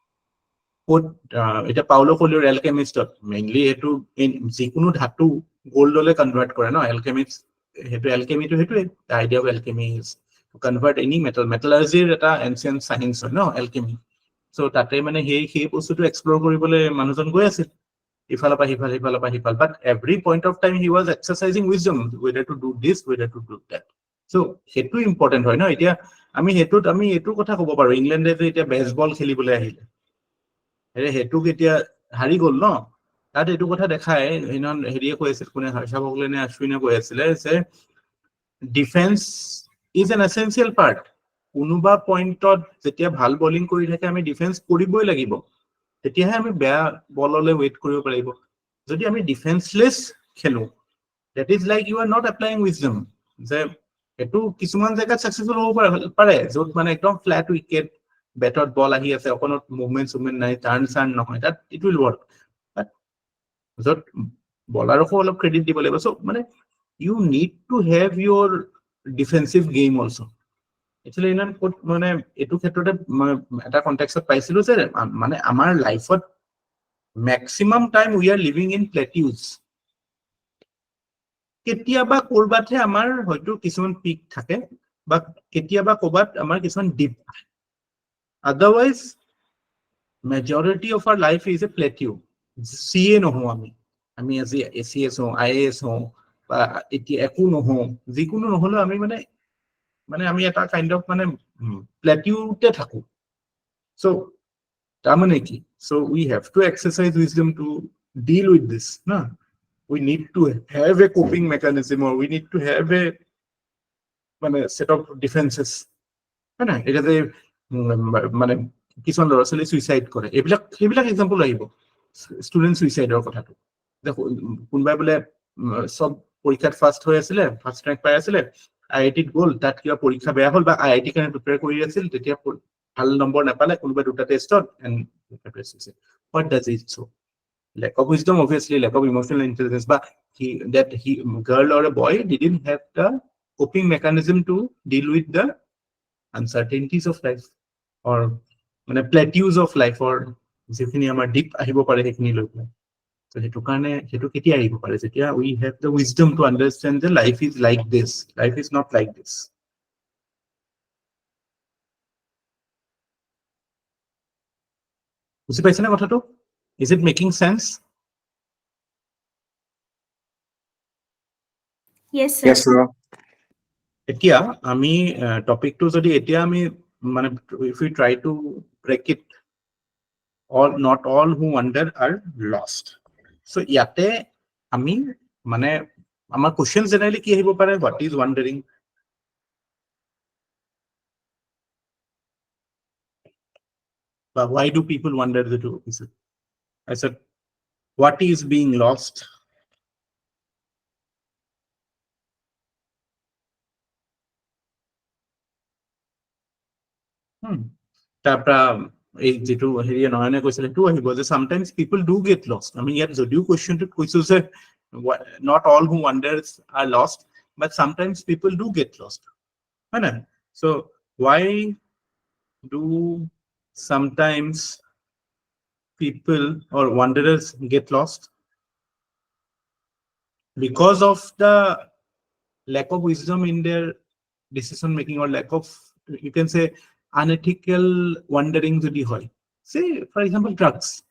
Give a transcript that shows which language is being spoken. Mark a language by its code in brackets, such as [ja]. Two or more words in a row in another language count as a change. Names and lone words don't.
[as] এটা পাউলো কোলিওৰ এলকেমিষ্টত মেইনলি হেতু যিকোনো ধাতু গোল্ডলৈ কনভাৰ্ট কৰে ন এলকেমিষ্ট হেতু এলকেমিটো হেতুৱে [en] idea of alchemy is to convert any metal metallurgy [as] এটা [en] ancient science [as] হয় ন alchemy So তাতে মানে সেই বস্তুটো এক্সপ্লোৰ কৰিবলৈ মানুহজন গৈ আছিল ইফালৰ পৰা সিফাল সিফালৰ পৰা সিফাল [en] but every point of time he was exercising wisdom whether to do this whether to do that [as] so সেইটো ইম্পৰ্টেণ্ট হয় ন এতিয়া আমি এইটো কথা ক'ব পাৰো ইংলেণ্ডে যে এতিয়া বেসবল খেলিবলৈ আহিলে সেইটোক এতিয়া হাৰি গ'ল ন তাত এইটো কথা দেখায় হেৰিয়ে কৈ আছিল কোনে হৰ্ষা ভগলে নে অশ্বিনে কৈ আছিলে যে [en] defense is an essential part [as] কোনোবা পইণ্টত যেতিয়া ভাল বলিং কৰি থাকে আমি ডিফেন্স কৰিবই লাগিব তেতিয়াহে আমি বেয়া বললৈ ৱেইট কৰিব পাৰিব যদি আমি ডিফেন্সলেছ খেলো [en] that is like you are not applying wisdom [as] যে এটো কিছুমান জায়গাত সাকসেসফুল হ'ব পাৰে য'ত মানে একদম [en] flat wicket [as] বেটত বল আহি আছে অকনত মুভমেন্ট নাই টাৰ্ণ নহয় [en] that it will work but [as] য'ত বলাৰকো অলপ ক্ৰেডিট দিব লাগিব so মানে [en] you need to have your defensive game also actually [as] মানে এটো ক্ষেত্ৰতে এটা কনটেক্সট পাইছিলো যে মানে আমাৰ লাইফত [en] maximum time we are living in plateaus [as] কেতিয়াবা কৰবাতে আমাৰ হয়তো কিছুমান পিক থাকে বা কেতিয়াবা কৰবাত আমাৰ কিছুমান ডিপ [en] otherwise majority of our life is a plateau [as] CA নহও আমি আজি ACS হও IAS হও বা এতিয়া একো নহও যিকোনো নহলো আমি মানে আমি এটা [en] kind of [as] মানে প্লেটিউতে থাকো so তাৰমানে কি [en] so we have to exercise wisdom to deal with this na we need to have a coping mechanism or we need to have a মানে set of defenses [as] না এটা যে মানে কিছুমান ল'ৰা ছোৱালী সুইসাইড কৰে এইবিলাক এক্সাম্পল আহিব ষ্টুডেন্ট সুইসাইডৰ কথাটো কোনবাই বোলে সব পৰীক্ষাত ফাৰ্ষ্ট হৈ আছিলে [en] first rank [as] পাই আছিলে আইআইটিত গ'ল তাত কিবা পৰীক্ষা বেয়া হ'ল বা আইআইটি কাৰণে প্ৰিপেয়াৰ কৰি আছিল তেতিয়া ভাল নম্বৰ নাপালে কোনোবা দুটা টেষ্টত [en] এণ্ড what does it show lack of wisdom obviously lack of emotional intelligence but he girl or a boy didn't have the coping mechanism to deal with the uncertainties of life or মানে plateaus of life or [as] যিখিনি আমাৰ ডিপ আহিব পাৰে সেইখিনি লৈ পেলাই [en] so [as] হেতু কাৰণে হেতু কেতিয়া আহিব পাৰে যেতিয়া [en] we have the wisdom to understand that life is like this life is not like this [as] বুজি পাইছে না কথাটো [en] is it making sense Yes, sir. Yes, sir. [as] এতিয়া আমি টপিকটো যদি এতিয়া আমি মানে [en] if we try to break it not all who wander are lost so [as] ইয়াতে আমি মানে আমাৰ কোৱেশ্চন জেনাৰেলি কি আহিব পাৰে [en] what is wandering but why do people wander the two I said what is being lost তাৰপৰা [as] এই যেটো হেৰিয়ে নয়নে কৈছিল সেইটো আহিব যে [en] sometimes people do get lost [as] আমি ইয়াত যদিও কোৱেশ্চনটো কৈছো যে [en] not all who wanders are lost but sometimes people do get lost [as] হয় না [en] so why do sometimes people or wanderers get lost because of the lack of wisdom in their decision making or lack of you can say unethical wandering [as] যদি হয় [en] say for example drugs